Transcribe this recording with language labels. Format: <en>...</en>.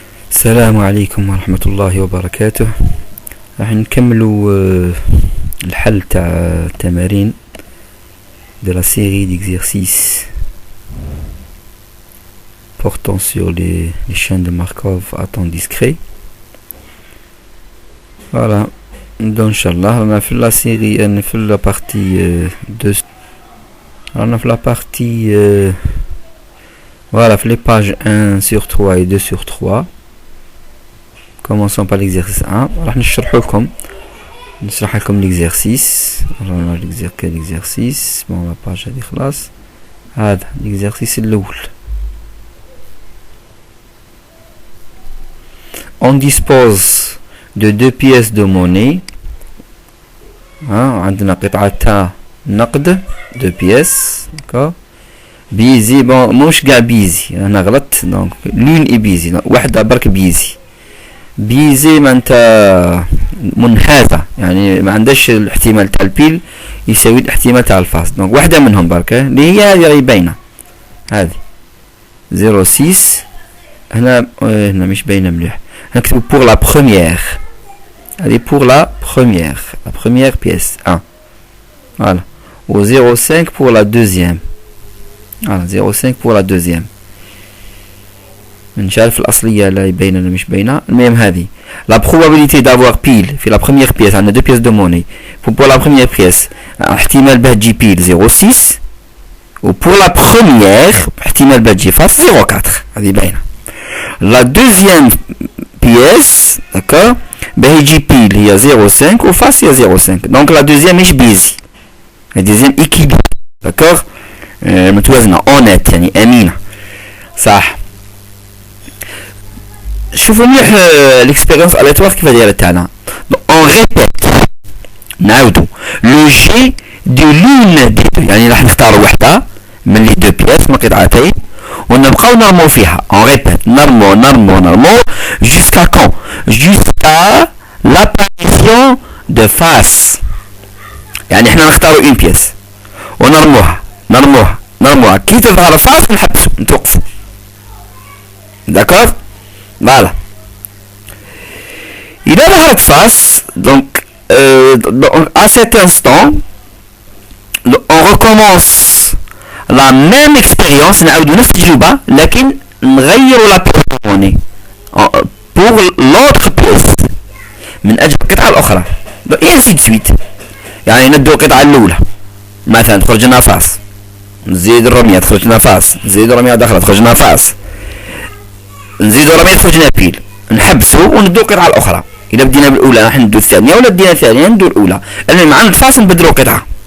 <ar>السلام عليكم ورحمة الله وبركاته. راح نكملوا الحل تاع التمارين</ar> <fr>de la série d'exercices portant sur les chaînes de Markov à temps discret. Voilà, donc Inch'Allah on a fait la série, on a fait la partie 2, on a fait la partie voilà, les pages 1 sur 3 et 2 sur 3. Commençons par l'exercice 1.</fr> <ar>راح نشرح لكم l'exercice.</ar> <fr>l'exercice. Bon, la page</fr> <ar>هذه خلاص. هذا l'exercice الأول.</ar> <fr>On dispose de deux pièces de monnaie.</fr> <ar>عندنا قطعة نقد,</ar> <fr>deux pièces, d'accord.</fr> <ar>بيزي, bon مش قاع بيزي, أنا غلطت, donc</ar> <fr>l'une est</fr> <ar>بيزي, واحدة برك بيزي. بيزي ما انت منحازة, يعني ما عندش الاحتمال تاع البيل يساوي الاحتمال تاع الفاس, دونك واحدة منهم برك اللي هي هذه باينة, هذه 06. هنا مش باينة مليح, نكتب</ar> <fr>pour la première, هذه pour la première pièce 1, voilà, au 0,5 pour la deuxième, voilà, 0,5 pour la deuxième.</fr> <ar>نشارف الأصلية لا يبين ولا مش باينة. المهم هذه</ar> <fr>la probabilité d'avoir pile في la première pièce, عندنا deux pièces de monnaie. pour la première pièce احتمال باه تجي pile 0,6, و pour la première احتمال باه تجي face 0,4, هذه باينة. la deuxième pièce, d'accord, باه يجي pile هي 0,5 و face هي 0,5, donc la deuxième مش بيزي, la deuxième équilibre, d'accord, متوازنة, honnête,</fr> <ar>يعني أمينة, صح. شوفوا مليح l'expérience aléatoire كيف دايره تاعنا.</ar> <fr>on répète,</fr> <ar>نعاودو لو جي دو لون دي دو, يعني راح نختار وحده من لي دو بياس من قطعتين ونبقاو نرمو فيها. on répète, نرمو</ar> <fr>jusqu'à quand, jusqu'à l'apparition de face,</fr> <ar>يعني احنا نختارو une pièce ونرموها كي تظهر فاس نحبسو نتوقفو, d'accord. Voilà.</ar> <fr>Il a la face, donc à cet instant, on recommence la même expérience,</fr> <ar>نعاودو نفس التجربة لكن نغيروا</ar> <fr>la pièce pour l'autre pièce</fr> <ar>من أجل القطعة الأخرى,</ar> <fr>et ainsi de suite.</fr> <ar>يعني ندو القطعة الأولى مثلا تخرج لنا فاس, نزيد الرمية تخرج لنا فاس, نزيد الرمية داخلة تخرج لنا فاس, نزيدو رمية تخرجنا بيل, نحبسو وندو القطعة الأخرى. إذا بدينا بالأولى راح ندو الثانية, ولا بدينا الثانية ندو الأولى. المهم عند الفاس نبدلو قطعة.</ar>